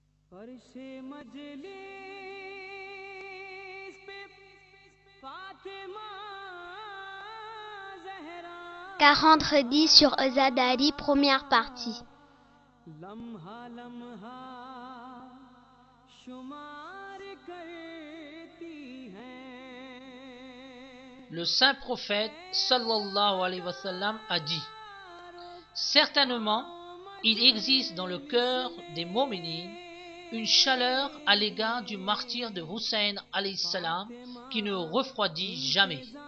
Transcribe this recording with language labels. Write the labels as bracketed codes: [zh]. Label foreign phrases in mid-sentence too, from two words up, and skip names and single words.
[ur] فرشِ مجلس پہ فاطمہ زہرا [fr] 40 sur Azadari, première partie. [ur] لمحہ لمحہ شمار کرتی ہیں. [fr] Le saint prophète [ar] صلى الله عليه وسلم [fr] a dit: certainement, il existe dans le cœur des mominines une chaleur à l'égard du martyr de Hussein [ar] عليه السلام [fr] qui ne refroidit jamais.